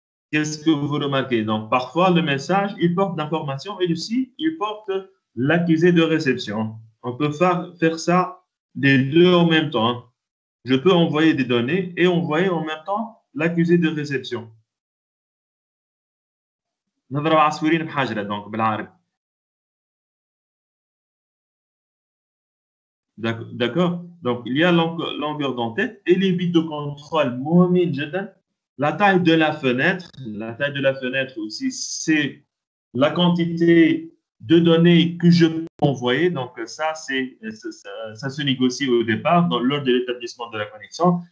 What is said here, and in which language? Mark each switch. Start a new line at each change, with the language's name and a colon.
French: Qu'est-ce que vous remarquez? Donc, parfois, le message, il porte d'information et aussi, il porte l'accusé de réception. On peut faire ça les deux en même temps. Hein. Je peux envoyer des données et envoyer en même temps l'accusé de réception.
Arabic: نضرب عصفورين بحجرة donc بالعربي.
French: D'accord? Donc, il y a longueur d'entête et les bits de contrôle
Arabic: مهمين جدا.
French: La taille de la fenêtre aussi, c'est la quantité de données que je peux envoyer. Donc, ça se négocie au départ lors de l'établissement de la connexion.